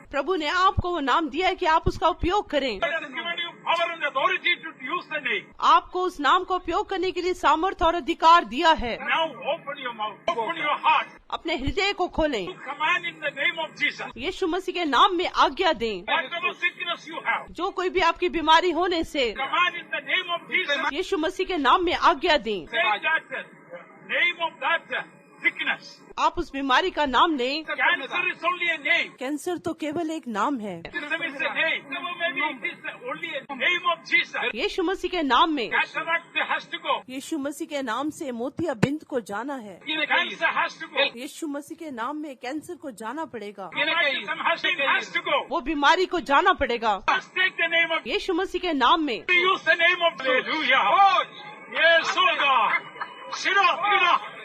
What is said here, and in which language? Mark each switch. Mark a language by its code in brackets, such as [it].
[hi] प्रभु ने आपको वो नाम दिया है कि आप उसका उपयोग करें। [en] God has given you power and authority to use the name. [hi] आपको उस नाम को उपयोग करने के लिए सामर्थ्य और अधिकार दिया है। [en] Now open your mouth. Open your heart. [hi] अपने हृदय को खोलें, [en] To command in the name of Jesus. [hi] यीशु मसीह के नाम में आज्ञा दें। [en] Whatever sickness you have, [hi] जो कोई भी आपकी बीमारी होने से [en] command in the name of Jesus. [hi] यीशु मसीह के नाम में आज्ञा दें। [en] Say that name of that sickness. [hi] आप उस बीमारी का नाम लें। [en] Cancer is only a name. [hi] Cancer तो केवल एक नाम है। [en] Autism is a name. Maybe it is only a name of Jesus. [hi] यीशु मसीह के नाम में, [en] Cataract has to go. [hi] यीशु मसीह के नाम से मोतियाबिंद को जाना है। [en] Cancer has to go. [hi] यीशु मसीह के नाम में कैंसर को जाना पड़ेगा। [en] Rheumatism has to go. [hi] वो बीमारी को जाना पड़ेगा। [en] Just take the name of. [hi] यीशु मसीह के नाम में। [en] Use the name of. Hallelujah. Yes, oh God. Sit up, get up.